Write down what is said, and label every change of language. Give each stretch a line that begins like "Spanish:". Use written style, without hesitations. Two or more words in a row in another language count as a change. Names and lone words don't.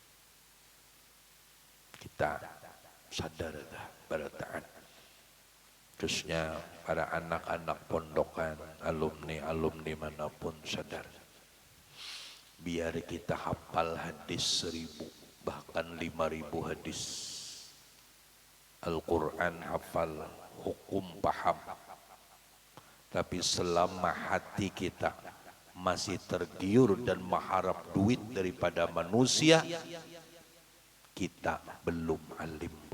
Banjar: Kita sadar dah barataan.
Indonesian: khususnya para anak-anak pondokan, alumni manapun sadar. Biar kita hafal hadis 1000 bahkan 5000 hadis. Al-Quran hafal, hukum paham. Tapi selama hati kita masih tergiur dan mengharap duit daripada manusia, kita belum alim.